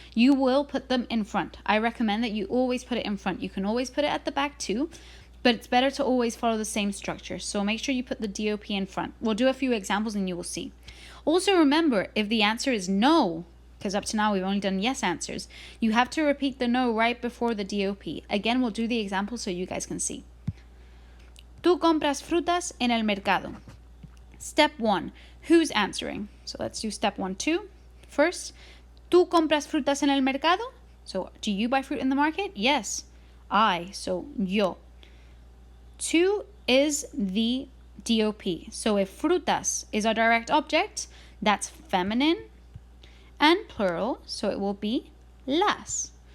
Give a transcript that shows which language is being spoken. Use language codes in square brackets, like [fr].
[en] You will put them in front. I recommend that you always put it in front. You can always put it at the back too, but it's better to always follow the same structure. So make sure you put the DOP in front. We'll do a few examples and you will see. Also remember, if the answer is no, because up to now we've only done yes answers, you have to repeat the no right before the DOP. Again, we'll do the example so you guys can see. [es] Tú compras frutas en el mercado. [en] Step 1, who's answering? So let's do step 1, 2. First, [es] ¿tú compras frutas en el mercado? [en] So do you buy fruit in the market? Yes, I, so yo. 2 is the DOP. So if frutas is our direct object, that's feminine and plural, so it will be las.